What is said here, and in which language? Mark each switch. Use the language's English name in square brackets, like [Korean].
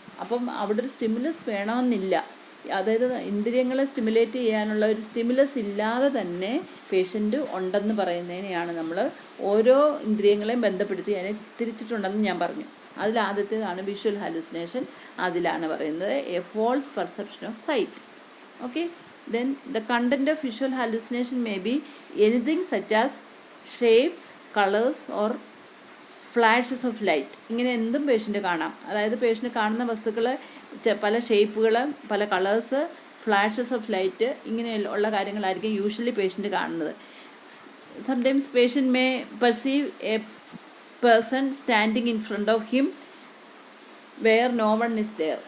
[Malayalam] അപ്പം അവിടെ ഒരു സ്റ്റിമുലസ് വേണമെന്നില്ല. അതായത് ഇന്ദ്രിയങ്ങളെ സ്റ്റിമുലേറ്റ് ചെയ്യാനുള്ള ഒരു സ്റ്റിമുലസ് ഇല്ലാതെ തന്നെ പേഷ്യൻ്റ് ഉണ്ടെന്ന് പറയുന്നതിനെയാണ് നമ്മൾ ഓരോ ഇന്ദ്രിയങ്ങളെയും ബന്ധപ്പെടുത്തി അതിനെ തിരിച്ചിട്ടുണ്ടെന്ന് ഞാൻ പറഞ്ഞു. അതിൽ ആദ്യത്തേതാണ് വിഷ്വൽ ഹലൂസിനേഷൻ. അതിലാണ് പറയുന്നത് [English] A false perception of sight. Okay, then the content of visual hallucination may be anything such as shapes, colors or flashes of light. [Malayalam] ഇങ്ങനെ എന്തും പേഷ്യൻ്റ് കാണാം. അതായത് പേഷ്യൻ്റ് കാണുന്ന വസ്തുക്കൾ പല ഷേപ്പുകൾ, പല കളേഴ്സ്, ഫ്ലാഷസ് ഓഫ് ലൈറ്റ്, ഇങ്ങനെ ഉള്ള കാര്യങ്ങളായിരിക്കും യൂഷ്വലി പേഷ്യൻ്റ് കാണുന്നത്. [English] Sometimes patient may perceive a person standing in front of him where no one is there.